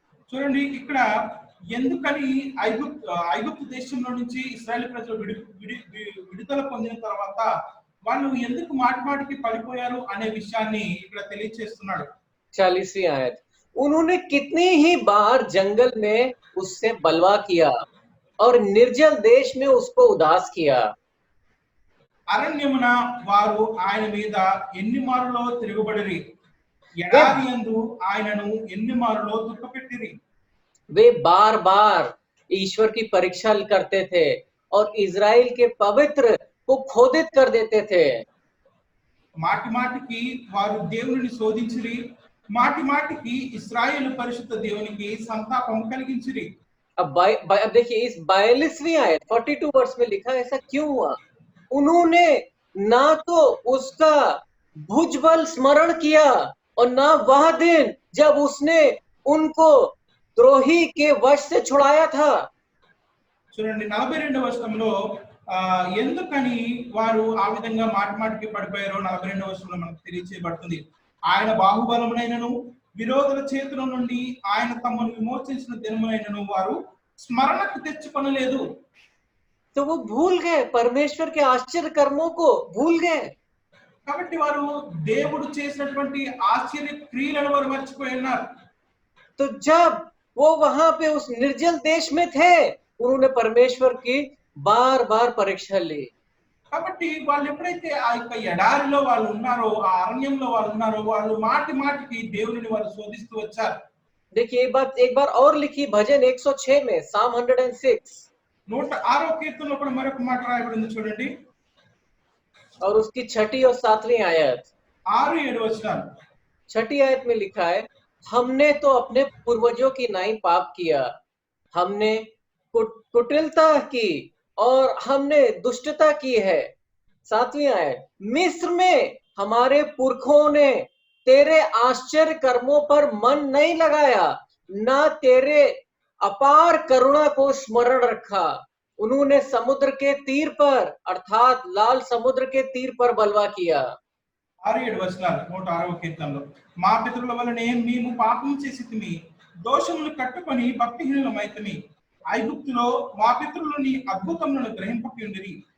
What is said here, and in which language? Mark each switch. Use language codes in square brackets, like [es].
[te] చూడండి ఇక్కడ ఎందుకని ఐగుప్తు దేశంలో నుంచి ఇశ్రాయేలు ప్రజలు విడుదల పొందిన తర్వాత వాళ్ళు ఎందుకు మాటిమాటికి పడిపోయారు అనే విషయాన్ని ఇక్కడ తెలియజేస్తున్నాడు. [hi] 40वीं आयत, उन्होंने कितनी ही बार जंगल में उससे बलवा किया और निर्जल देश में उसको उदास किया। [te] అరణ్యమున వారు ఆయన మీద ఎన్ని మారులో తిరుగుబడిరి, ఎడారి యందు ఆయనను ఎన్ని మారులో దుఃఖపెట్టిరి. [hi] वे बार बार ईश्वर की परीक्षा करते थे और इजराइल के पवित्र को खोदित कर देते थे। [te] మాటి మాటికి వారు దేవుని శోధించిరి, మాటి మాటికి ఇశ్రాయేలు పరిశుద్ధ దేవునికి సంతాపం కలిగించిరి. [hi] अब देखिए इस 42वीं आयत 42 वर्ष में लिखा है, ऐसा क्यों हुआ? उन्होंने ना तो उसका भुजबल स्मरण किया और ना वह दिन जब उसने उनको द्रोही के वश से छुड़ाया था। [te] చూడండి 42వ వచనంలో ఎందుకని వారు ఆ విధంగా మాటిమాటికి పడిపోయారో 42వ వచనంలో మనకు తెలియజేయబడుతుంది. ఆయన బాహుబలమునైనను విరోధుల చేతుల నుండి ఆయన తమను విమోచించిన దినమునైనను వారు స్మరణకు తెచ్చుకొనలేదు. [hi] तो वो भूल गए, परमेश्वर के आश्चर्य कर्मों को भूल गए। [te] కాబట్టి వారు దేవుడు చేసినటువంటి ఆశ్చర్య క్రియలను వారు మర్చిపోయి ఉన్నారు. [hi] तो जब वो वहां पे उस निर्जल देश में थे, उन्होंने परमेश्वर की बार बार परीक्षा ली। [te] కాబట్టి వాళ్ళు ఎప్పుడైతే ఆ యొక్క ఎడారిలో వాళ్ళు ఉన్నారో, ఆ అరణ్యంలో వాళ్ళు ఉన్నారో, వాళ్ళు మాటి మాటికి దేవుని వారు శోధిస్తూ వచ్చారు. [hi] देखिए एक बार और लिखी भजन 106 में, साम 106। [te] 106వ కీర్తనలో కూడా మరొక మాట రాయబడింది చూడండి. [hi] और उसकी 6ठी और 7वीं आयत, [te] 6-7 వచనాలు. [hi] 6ठी आयत में लिखा है, हमने तो अपने पूर्वजों की नाई पाप किया, हमने कुटिलता की और हमने दुष्टता की है। 7वीं आयत, मिस्र में हमारे पुरखों ने तेरे आश्चर्य कर्मों पर मन नहीं लगाया, ना तेरे अपार करुणा को स्मरण रखा। उन्होंने समुद्र के तीर पर अर्थात लाल समुद्र के तीर पर बलवा किया। [te] 6-7 వచనాలు 106వ కీర్తనలో. మా పితరుల వలనే మేము పాపం చేసితిమి, దోషములు కట్టుకొని భక్తిహీనులమైతిమి. ఐగుప్తులో మా పితరులు నీ అద్భుతములను గ్రహింపకుండిరి.